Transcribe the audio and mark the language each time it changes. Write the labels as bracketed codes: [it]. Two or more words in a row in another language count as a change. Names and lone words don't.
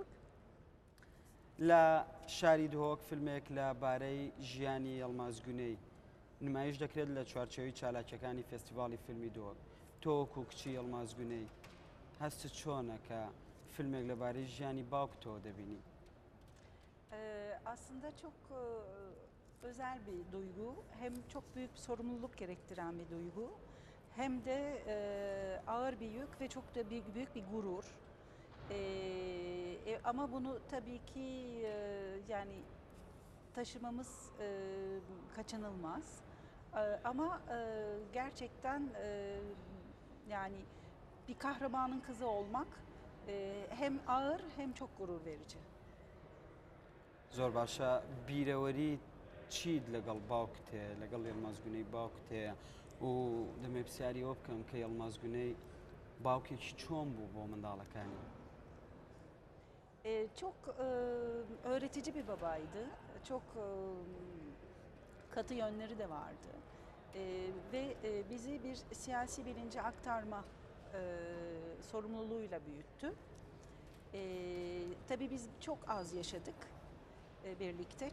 [ckb] لە شاری دهۆک فیلمێک لەبارەی ژیانی یەڵماز گونەی نمایش دەکرێت لە چوارچێوی چالاکیەکانی فێستیڤاڵی فیلمی دۆک. تۆ وەکو کچی یەڵماز گونەی هەستت çۆنە kە filmek لەبارەی ژیانی باوکتەوە دەبینی؟ [tr] Aslında çok özel bir duygu. Hem çok büyük bir sorumluluk gerektiren bir duygu. Hem de ağır bir yük ve çok da büyük bir gurur. Ama bunu tabii ki yani taşımamız kaçınılmaz. Ama gerçekten yani bir kahramanın kızı olmak hem ağır hem çok gurur verici. [ckb] زۆر باشە بیرەوەری چیت لەگەڵ باوکت هەیە لەگەڵ یەڵماز گونەی باوکت هەیە و دەمێ پرسیاری ئەوە بکەم کە یەڵماز گونەی باوکێکی چۆن بوو بۆ منداڵەکانی؟ [tr] Çok öğretici bir babaydı. Çok katı yönleri de vardı. Ve bizi bir siyasi bilinci aktarma sorumluluğuyla büyüttü. Tabii biz çok az yaşadık birlikte.